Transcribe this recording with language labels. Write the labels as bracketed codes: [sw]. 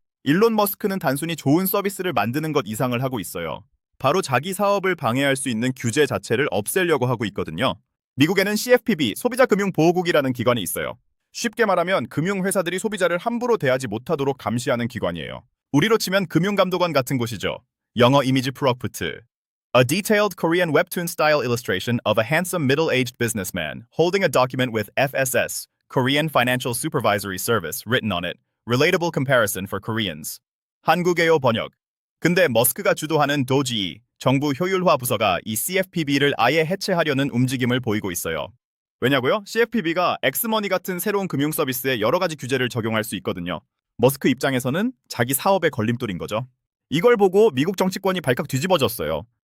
[ko] 일론 머스크는 단순히 좋은 서비스를 만드는 것 이상을 하고 있어요. 바로 자기 사업을 방해할 수 있는 규제 자체를 없애려고 하고 있거든요. 미국에는 CFPB, 소비자금융보호국이라는 기관이 있어요. 쉽게 말하면 금융회사들이 소비자를 함부로 대하지 못하도록 감시하는 기관이에요. 우리로 치면 금융감독원 같은 곳이죠. 영어 이미지 프로프트. [en] A detailed Korean webtoon style illustration of a handsome middle-aged businessman holding a document with FSS, Korean Financial Supervisory Service, written on it. Relatable comparison for Koreans. [ko] 한국어요 번역. 근데 머스크가 주도하는 도지, 정부 효율화 부서가 이 CFPB를 아예 해체하려는 움직임을 보이고 있어요. 왜냐고요? CFPB가 엑스머니 같은 새로운 금융 서비스에 여러 가지 규제를 적용할 수 있거든요. 머스크 입장에서는 자기 사업의 걸림돌인 거죠. 이걸 보고 미국 정치권이 발칵 뒤집어졌어요.